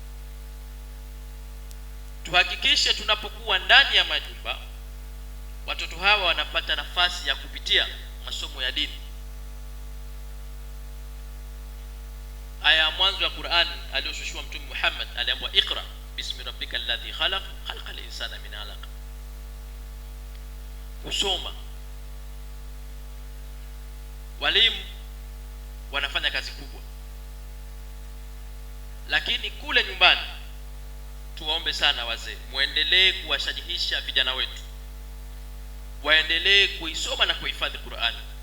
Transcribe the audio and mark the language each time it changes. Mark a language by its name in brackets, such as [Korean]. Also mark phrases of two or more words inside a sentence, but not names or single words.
[Swahili] Tuhakikishe tunapokuwa ndani ya majumba, watoto hawa wanapata nafasi ya kupitia masomo ya dini. Aya ya mwanzo ya Qur'an aliyoshushwa Mtume Muhammad aliambiwa [Arabic] اقرأ باسم ربك الذي خلق خلق الإنسان من علق. [Swahili] Kusoma. Walimu wanafanya kazi kubwa, lakini kule nyumbani tuwaombe sana wazee, muendelee kuwashajihisha vijana wetu waendelee kuisoma na kuhifadhi Qur'an.